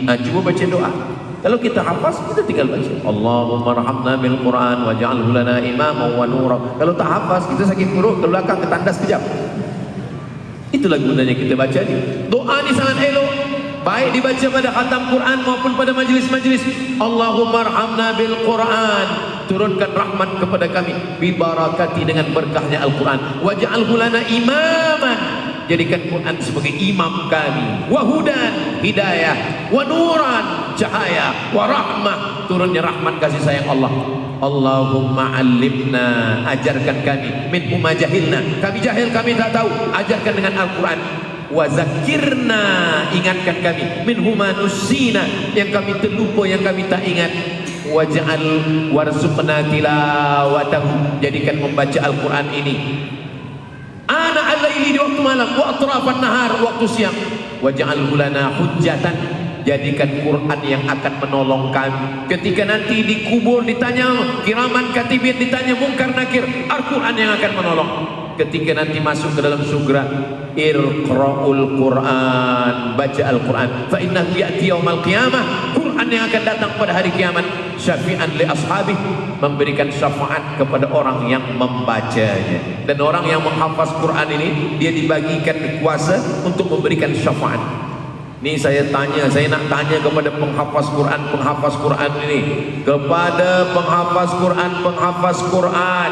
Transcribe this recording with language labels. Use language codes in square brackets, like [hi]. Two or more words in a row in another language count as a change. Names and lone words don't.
[ms] Cuba baca doa. Kalau kita hafaz, kita tinggal baca [ar] اللهم ارحمنا بالقرآن واجعله لنا إماما ونورا. [ms] Kalau tak hafaz, kita sakit perut, ke belakang, ke tandas kejap. Itulah gunanya kita baca ni. Doa ni sangat elok, baik dibaca pada khatam Quran maupun pada majlis-majlis. [ar] اللهم ارحمنا بالقرآن, [ms] turunkan rahmat kepada kami, [ar] ببركة, [ms] dengan berkahnya Al-Quran, [ar] واجعله لنا إماما, [ms] jadikan Quran sebagai imam kami, [ar] وهدى, [ms] hidayah, [ar] ونورا, [ms] cahaya, [ar] ورحمة, [ms] turunnya rahmat kasih sayang Allah. [ar] اللهم علمنا, [ms] ajarkan kami, [ar] منه ما جهلنا, [ms] kami jahil, kami tak tahu, ajarkan dengan Al-Quran. [ar] وذكرنا, [ms] ingatkan kami, [ar] منه ما نسينا, [ms] yang kami terlupa, yang kami tak ingat. [ar] واجعل وارزقنا تلاوته, [ms] jadikan membaca Al-Quran ini [ar] آناء الليل, [ms] di waktu malam, [ar] وأطراف النهار, [ms] waktu siang. [ar] واجعله لنا حجة, [ms] jadikan Quran yang akan menolong kami ketika nanti dikubur, ditanya [ar] كراما كاتبين, [ms] ditanya mungkar nakir, Al-Quran yang akan menolong. Ketika nanti masuk ke dalam surga, [ar] اقرؤوا القرآن, [ms] baca Al-Quran, [ar] فإنه يأتي يوم القيامة, [ms] Quran yang akan datang pada hari kiamat, [ar] شفيعا لأصحابه, [ms] memberikan syafaat kepada orang yang membacanya. Dan orang yang menghafaz Quran ini, dia dibagikan kuasa untuk memberikan syafaat. Ini saya nak tanya kepada penghafaz Quran ini, kepada penghafaz Quran.